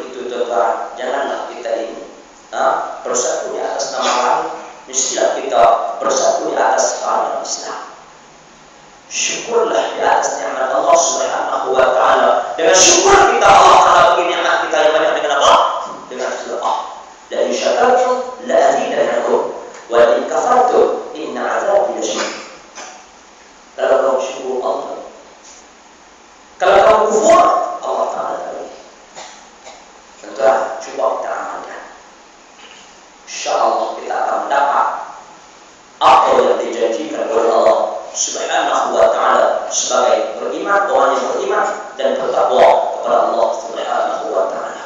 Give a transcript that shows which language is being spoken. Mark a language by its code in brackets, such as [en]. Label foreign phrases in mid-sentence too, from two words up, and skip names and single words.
[ms] tuan-tuan, janganlah kita ini bersatu di atas nama lain. Mestilah kita bersatu di atas hal Islam. Syukurlah di atas nikmat Allah [ar] سبحانه وتعالى. [ms] Dengan syukur kita Allah Taala bagi nikmat kita yang banyak dengan apa? Dengan doa. [ar] لئن شكرتم لأزيدنكم ولئن كفرتم إن عذابي لشديد. [ms] Kalau kamu syukur Allah, kalau kamu kufur Allah Taala bagi. Tentulah coba kita amalkan. InsyaAllah kita akan mendapat apa yang dijanjikan oleh Allah [ar] سبحانه وتعالى [ms] sebagai beriman, orang yang beriman dan bertakwa kepada Allah [ar] سبحانه وتعالى.